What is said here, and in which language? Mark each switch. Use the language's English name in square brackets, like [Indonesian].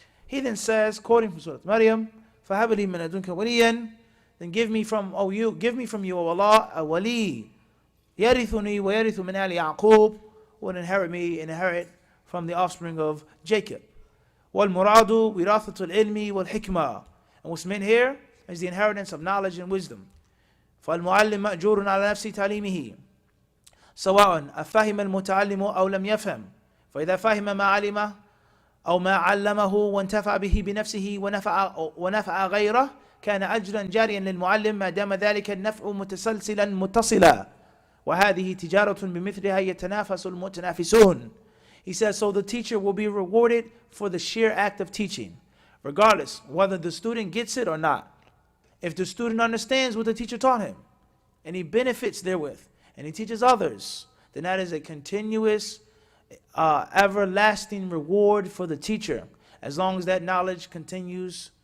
[English] He then says, quoting from Surah Maryam, [Arabic] فَهَبْ لِي مِنْ لَدُنْكَ وَلِيًّا, [English] then give me from you, O Allah, a wali. [Arabic] يَرِثُنِي وَيَرِثُ مِنْ آلِ يَعْقُوبَ, [English] will inherit me, inherit from the offspring of Jacob. [Arabic] وَالْمُرَادُ وِرَاثَةُ الْعِلْمِ وَالْحِكْمَةِ, [English] and what's meant here is the inheritance of knowledge and wisdom. [Arabic] فالمعلم مأجور على نفس تعليمه سواء أفهم المتعلم أو لم يفهم فإذا فهم ما علمه أو ما علمه وانتفع به بنفسه ونفع غيره كان أجرا جاريا للمعلم ما دام ذلك النفع متسلسلا متصلا وهذه تجارة بمثلها يتنافس المتنافسون. [English] He says, so the teacher will be rewarded for the sheer act of teaching, regardless whether the student gets it or not. If the student understands what the teacher taught him, and he benefits therewith, and he teaches others, then that is a continuous, everlasting reward for the teacher, as long as that knowledge continues